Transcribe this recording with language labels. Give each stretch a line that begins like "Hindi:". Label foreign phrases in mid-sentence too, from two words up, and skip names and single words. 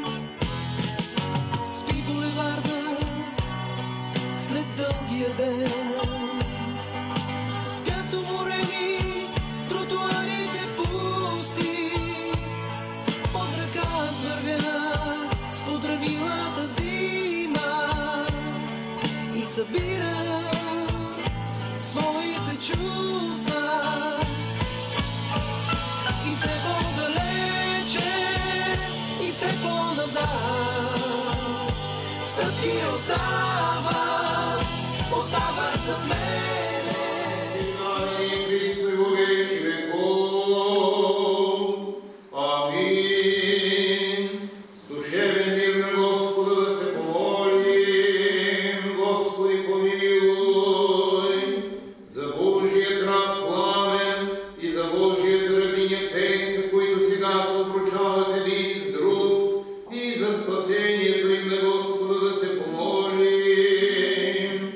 Bulgarian: Спи булеварда след дългия ден, спят уморени тротуарите пусти, под ръка аз вървя с подранилата зима и събира своите чувства. И все по-далече, и все по-назад стъпки остават зад мене.
Church Slavic: Знай Христо во веки веков. Амин.
Bulgarian: С душевен мир на Господа да се помолим. Господи, помилуй. За Божият раб Пламен и за Божият рабиня Пенка, които сега се обручават един с друг, и за спасението им на Господа да се помолим.